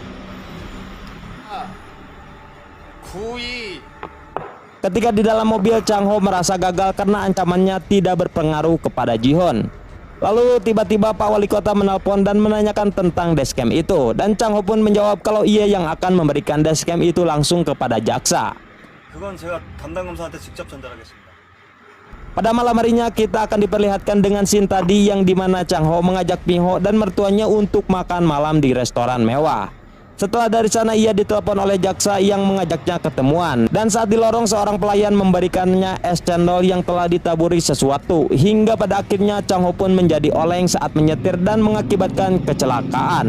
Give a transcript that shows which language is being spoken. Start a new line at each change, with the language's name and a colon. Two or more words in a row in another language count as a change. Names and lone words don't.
Indonesian: Ketika di dalam mobil, Chang Ho merasa gagal karena ancamannya tidak berpengaruh kepada Ji-hoon. Lalu tiba-tiba Pak Wali Kota menelpon dan menanyakan tentang dashcam itu, dan Chang Ho pun menjawab kalau ia yang akan memberikan dashcam itu langsung kepada jaksa.
Korean: 그건 제가 담당 검사한테 직접 전달하겠습니다.
Indonesian: Pada malam harinya kita akan diperlihatkan dengan scene tadi yang dimana Chang Ho mengajak Miho dan mertuanya untuk makan malam di restoran mewah. Setelah dari sana ia ditelepon oleh jaksa yang mengajaknya ketemuan, dan saat di lorong seorang pelayan memberikannya es cendol yang telah ditaburi sesuatu, hingga pada akhirnya Chang Ho pun menjadi oleng saat menyetir dan mengakibatkan kecelakaan.